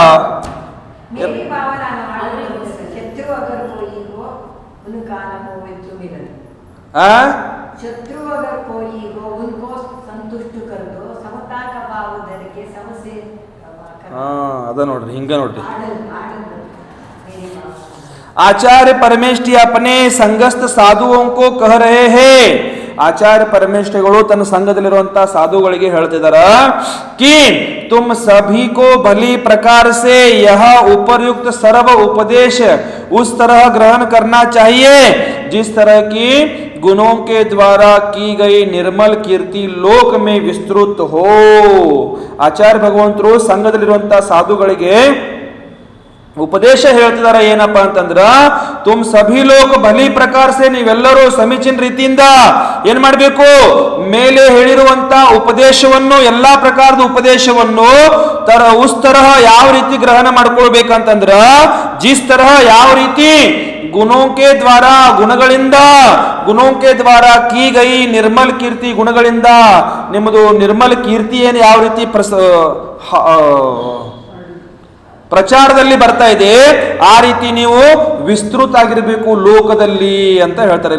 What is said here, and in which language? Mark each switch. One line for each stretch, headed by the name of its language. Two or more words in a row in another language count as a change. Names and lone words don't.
Kannada: ಅದ ನೋಡ್ರಿ, ಹಿಂಗ ನೋಡ್ರಿ.
Hindi: आचार्य परमेष्ठी अपने संगस्थ साधुओं को कह रहे हैं.
Kannada: ಆಚಾರ್ಯ ಪರಮೇಶ್ವರಿಗಳು ತನ್ನ ಸಂಘದಲ್ಲಿರುವಂತಹ ಸಾಧುಗಳಿಗೆ ಹೇಳ್ತಿದಾರ
Hindi: कि तुम सभी को भली प्रकार से यह उपरयुक्त सर्व उपदेश उस तरह ग्रहण करना चाहिए जिस तरह की गुणों के द्वारा की गई निर्मल कीर्ति लोक में विस्तृत हो.
Kannada: ಆಚಾರ್ಯ ಭಗವಂತರು ಸಂಘದಲ್ಲಿರುವಂತಹ ಸಾಧುಗಳಿಗೆ ಉಪದೇಶ ಹೇಳ್ತಿದಾರ. ಏನಪ್ಪಾ ಅಂತಂದ್ರ,
Hindi: तुम सभी लोग भली प्रकार से,
Kannada: ನೀವೆಲ್ಲರೂ ಸಮೀಚೀನ ರೀತಿಯಿಂದ ಏನ್ ಮಾಡ್ಬೇಕು, ಮೇಲೆ ಹೇಳಿರುವಂತ ಉಪದೇಶವನ್ನು, ಎಲ್ಲಾ ಪ್ರಕಾರದ ಉಪದೇಶವನ್ನು
Hindi: उस तरह
Kannada: ಯಾವ ರೀತಿ ಗ್ರಹಣ ಮಾಡ್ಕೊಳ್ಬೇಕಂತಂದ್ರ,
Hindi: जिस तरह
Kannada: ಯಾವ ರೀತಿ
Hindi: गुणों के द्वारा,
Kannada: ಗುಣಗಳಿಂದ,
Hindi: गुणों के द्वारा की गई निर्मल कीर्ति,
Kannada: ಗುಣಗಳಿಂದ ನಿಮ್ಮದು ನಿರ್ಮಲ್ ಕೀರ್ತಿ ಏನು ಯಾವ ರೀತಿ ಪ್ರಚಾರದಲ್ಲಿ ಬರ್ತಾ ಇದೆ, ಆ ರೀತಿ ನೀವು ವಿಸ್ತೃತ ಆಗಿರಬೇಕು ಲೋಕದಲ್ಲಿ ಅಂತ ಹೇಳ್ತಾರೆ.